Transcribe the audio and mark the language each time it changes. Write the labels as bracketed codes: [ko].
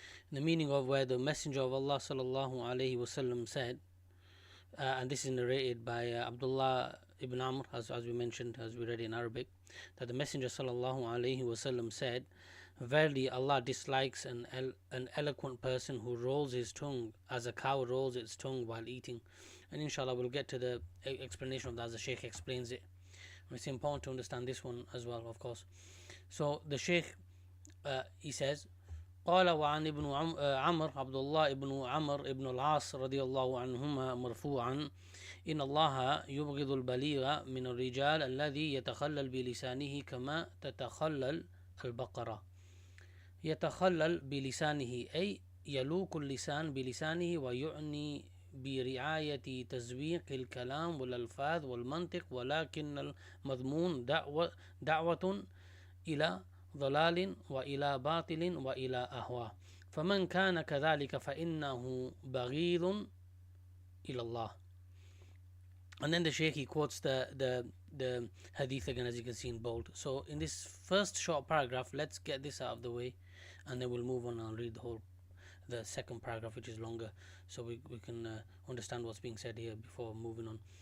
[en] The meaning of where the Messenger of Allah sallallahu alaihi wasallam said, and this is narrated by Abdullah ibn Amr, as we mentioned, as we read in Arabic, that the Messenger sallallahu alaihi wasallam said, "Verily, Allah dislikes an eloquent person who rolls his tongue as a cow rolls its tongue while eating." And inshallah, we'll get to the explanation of that as the Shaykh explains it. It's important to understand this one as well, of course. So the Shaykh, he says, [ar] قال وعن ابن عمر عبد الله ابن عمر ابن العاص رضي الله عنهما مرفوعا إن الله يبغض البليغ من الرجال الذي يتخلل بلسانه كما تتخلل البقرة. يتخلل بلسانه أي يلوك اللسان بلسانه، ويعني برعاية تزويق الكلام والألفاظ والمنطق، ولكن المضمون دعوة إلى ضلال وإلى باطل وإلى أهواء، فمن كان كذلك فإنه بغيض إلى الله. [en] And then the Shaykh, he quotes the hadith again, as you can see in bold. So in this first short paragraph, let's get this out of the way, and then we'll move on and read the second paragraph, which is longer, so we can understand what's being said here before moving on.